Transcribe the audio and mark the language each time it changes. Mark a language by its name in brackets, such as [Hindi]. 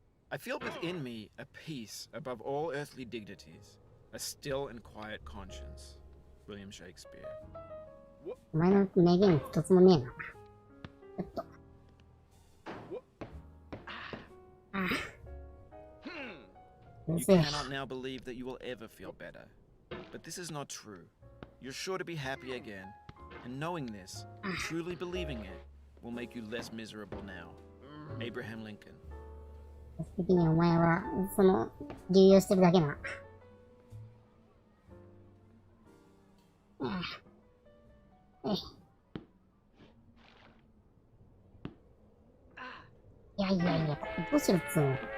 [English] I feel within me a peace above all earthly dignities, a still and quiet conscience. William Shakespeare. [Japanese] お前の名言一つもねえな。ちょっと。う [English] You [Japanese] るせえ。 [English] cannot now believe that you will ever feel better. But this is not true. You're sure to be happy again. And knowing this, truly believing it, will make you less miserable now. Abraham Lincoln. [Japanese] 的にお前は、流用してるだけな。いやいやいや、どうしろっつうの。